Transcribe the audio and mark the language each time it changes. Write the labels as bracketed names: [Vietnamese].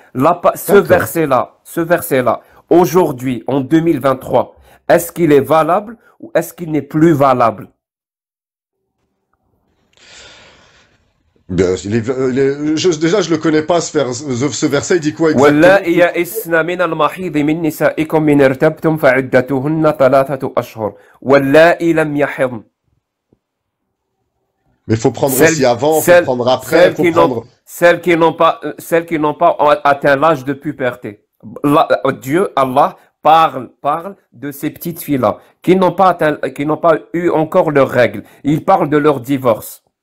[French] Ce D'accord. verset-là, aujourd'hui, en 2023, est-ce qu'il est valable ou est-ce qu'il n'est plus valable? Bien, déjà, je le connais pas, ce verset, il dit quoi exactement? [Arabic] واللائي يئسن من المحيض من نسائكم من ارتبتم فعدتهن 3 أشهر واللائي لم يحضن. [French] Mais il faut prendre aussi avant, il faut prendre après, il faut prendre... Celles qui n'ont pas atteint l'âge de puberté. Dieu, Allah, parle de ces petites filles-là, qui n'ont pas eu encore leurs règles. Il parle de leur divorce.